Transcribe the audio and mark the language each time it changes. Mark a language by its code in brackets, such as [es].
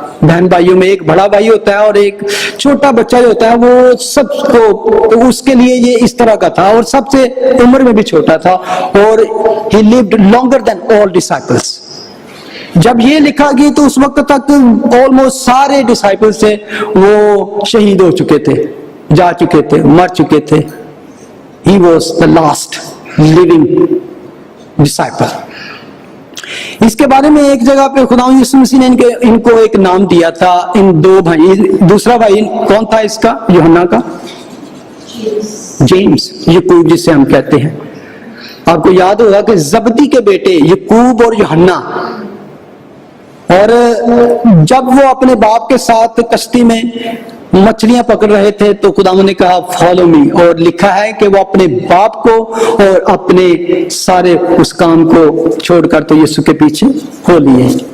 [ur] بہن بھائیوں میں ایک بڑا بھائی ہوتا ہے اور ایک چھوٹا بچہ جو ہوتا ہے وہ سب کو، تو اس کے لیے یہ اس طرح کا تھا، اور سب سے عمر میں بھی چھوٹا تھا، اور [en] he lived longer than all disciples. [ur] جب یہ لکھا گیا تو اس وقت تک آلموسٹ سارے ڈسائپل سے وہ شہید ہو چکے تھے، جا چکے تھے، مر چکے تھے. [en] He was the last living disciple. [ur] اس کے بارے میں ایک جگہ پہ خدا یسوع مسیح نے ان کو ایک نام دیا تھا، ان دو بھائی. دوسرا بھائی کون تھا اس کا، یوحنا کا؟ جیمس، یعقوب جسے ہم کہتے ہیں. آپ کو یاد ہوگا کہ زبدی کے بیٹے یعقوب اور یوحنا، اور جب وہ اپنے باپ کے ساتھ کشتی میں مچھلیاں پکڑ رہے تھے تو خداوند نے کہا [en] follow me, [ur] اور لکھا ہے کہ وہ اپنے باپ کو اور اپنے سارے اس کام کو چھوڑ کر تو یسوع کے پیچھے ہو لیے.